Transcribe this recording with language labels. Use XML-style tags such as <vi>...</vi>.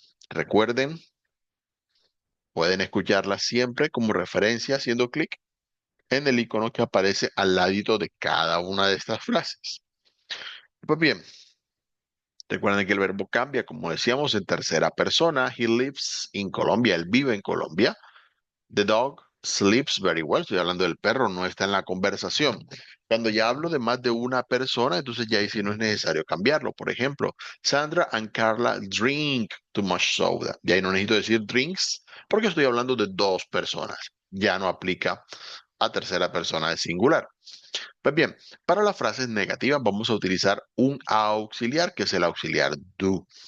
<es>Recuerden, pueden escucharlas siempre como referencia haciendo clic en el icono que aparece al ladito de cada una de estas frases. Pues bien, recuerden que el verbo cambia, como decíamos, en tercera persona.</es> <en>He lives in Colombia.</en> <es>Él vive en Colombia.</es> <en>The dog sleeps very well.</en> <es>Estoy hablando del perro, no está en la conversación. Cuando ya hablo de más de una persona, entonces ya ahí sí no es necesario cambiarlo. Por ejemplo,</es> <en>Sandra and Carla drink too much soda.</en> <es>Ya ahí no necesito decir drinks porque estoy hablando de dos personas. Ya no aplica a tercera persona de singular. Pues bien, para las frases negativas vamos a utilizar un auxiliar que es el auxiliar do.</es>